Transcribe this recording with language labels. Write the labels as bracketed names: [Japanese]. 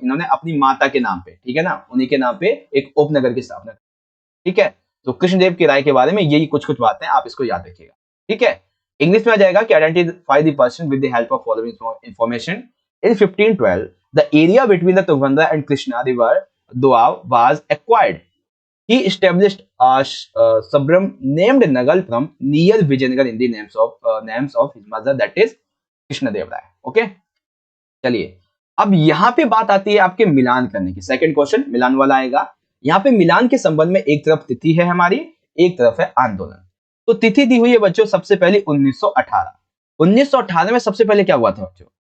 [Hindi] इन्होंने अपनी माता के नाम पे, ठीक है ना, उन्हीं के नाम पे एक उपनगर की स्थापना, ठीक है। तो कृष्णदेव की राय के बारे में यही कुछ कुछ बातें आप इसको याद रखिएगा, ठीक है। इंग्लिश में आ जाएगा कि [English] Identify the person with the help of following information. In 1512 the area between the Tungabhadra and Krishna river doab was acquired. He established a suburb named Nagalpuram near Vijayanagar in the names of his mother, that is Krishnadeva Raya. [Hindi] Okay, चलिए अब यहाँ पे बात आती है आपके मिलान करने की। सेकंड क्वेश्चन मिलान वाला आएगा। यहाँ पे मिलान के संबंध में एक तरफ तिथि है हमारी, एक तरफ है आंदोलन। तो तिथि दी हुई है बच्चों सबसे पहले 1918। 1918 में सबसे पहले क्या हुआ था बच्चों?